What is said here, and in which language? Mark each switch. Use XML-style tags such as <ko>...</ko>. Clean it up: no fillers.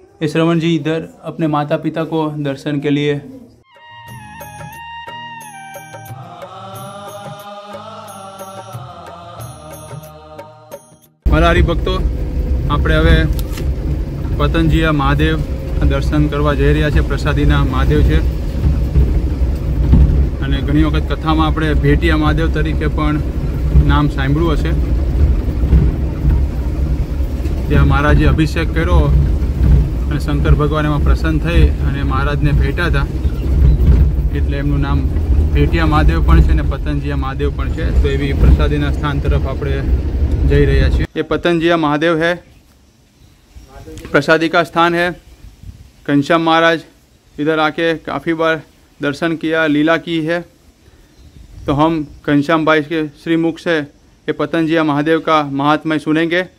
<hi>ये श्रवण जी इधर अपने माता पिता को दर्शन के लिए</hi> <gu>મારા હરિભક્તો, આપણે હવે પતંજિયા મહાદેવ દર્શન કરવા જઈ રહ્યા છે। પ્રસાદીના મહાદેવ છે અને ઘણી વખત કથામાં આપણે ભેટિયા મહાદેવ તરીકે પણ નામ સાંભળ્યું હશે। ત્યાં મહારાજે અભિષેક કર્યો અને શંકર ભગવાન એમાં પ્રસન્ન થઈ અને મહારાજને ભેટ્યા હતા, એટલે એમનું નામ ભેટિયા મહાદેવ પણ છે અને પતંજિયા મહાદેવ પણ છે। તો એવી પ્રસાદીના સ્થાન તરફ આપણે જઈ રહ્યા છીએ।</gu> <hi>ये पतंजिया महादेव है, प्रसादी का स्थान है। घनश्याम महाराज इधर आके काफ़ी बार दर्शन किया, लीला की है। तो हम घनश्याम भाई के श्रीमुख से ये पतंजिया महादेव का महात्म्य सुनेंगे।</hi>